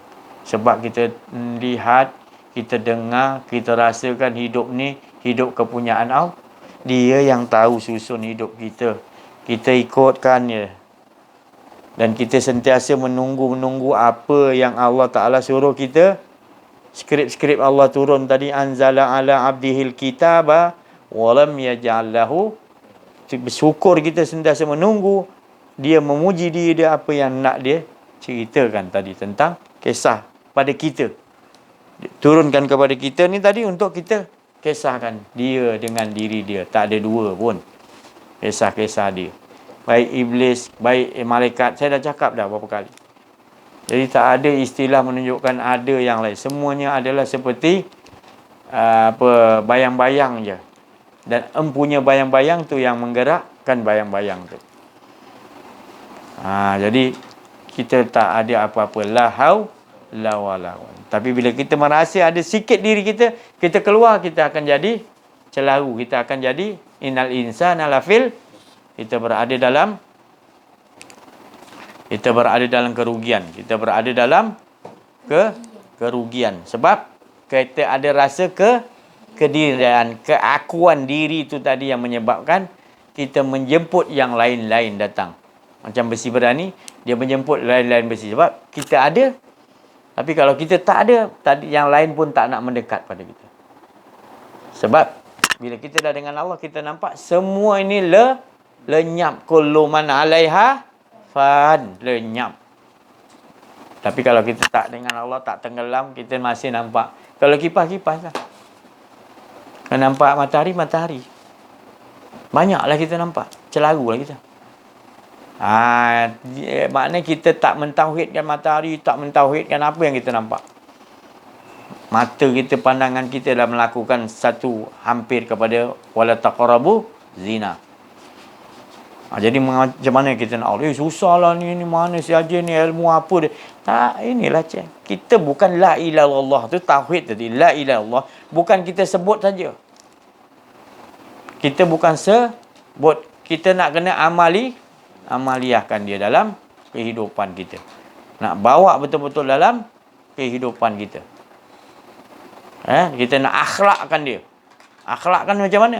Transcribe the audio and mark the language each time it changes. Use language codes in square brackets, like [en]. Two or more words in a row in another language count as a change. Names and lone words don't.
[ms] Sebab kita lihat, kita dengar, kita rasakan hidup ni, hidup kepunyaan Allah. Dia yang tahu susun hidup kita. Kita ikutkan je. Dan kita sentiasa menunggu apa yang Allah Ta'ala suruh kita. Skrip-skrip Allah turun tadi. [ar] أنزل على عبده الكتاب ولم يجعل له. [ms] Bersyukur kita sentiasa menunggu. Dia memuji dia apa yang nak dia ceritakan tadi tentang kisah pada kita. Turunkan kepada kita ni tadi untuk kita kisahkan dia dengan diri dia. Tak ada dua pun kisah-kisah dia. Baik iblis, baik malaikat. Saya dah cakap dah berapa kali. Jadi tak ada istilah menunjukkan ada yang lain. Semuanya adalah seperti bayang-bayang je. Dan empunya bayang-bayang tu yang menggerakkan bayang-bayang tu. Jadi kita tak ada apa-apa. [ar] لا حول ولا قوة. [ms] Tapi bila kita merasa ada sikit diri kita, kita keluar, kita akan jadi celaru. Kita akan jadi [ar] إن الإنسان لفي. [ms] Kita berada dalam kerugian. Kita berada dalam kerugian. Sebab kita ada rasa kedirian, keakuan diri itu tadi yang menyebabkan kita menjemput yang lain-lain datang. Macam besi berani, dia menjemput lain-lain besi. Sebab kita ada. Tapi kalau kita tak ada, tadi yang lain pun tak nak mendekat pada kita. Sebab bila kita dah dengan Allah, kita nampak semua ini lenyap. [ar] كل من عليها فان, [ms] lenyap. Tapi kalau kita tak dengan Allah, tak tenggelam, kita masih nampak. Kalau kipas lah. Kalau nampak matahari. Banyaklah kita nampak. Celaru lah kita. Maknanya kita tak mentauhidkan matahari, tak mentauhidkan apa yang kita nampak. Mata kita, pandangan kita dah melakukan satu hampir kepada [ar] ولا تقربوا الزنى. [ms] Jadi macam mana kita nak susahlah ni mana saja ni ilmu apa dia. Tak, inilah kita bukan [ar] لا إله إلا الله [ms] tu tauhid tadi. [ar] لا إله إلا الله [ms] bukan kita sebut saja. Kita bukan sebut, kita nak kena amaliahkan dia dalam kehidupan kita. Nak bawa betul-betul dalam kehidupan kita. Kita nak akhlakkan dia. Akhlakkan macam mana?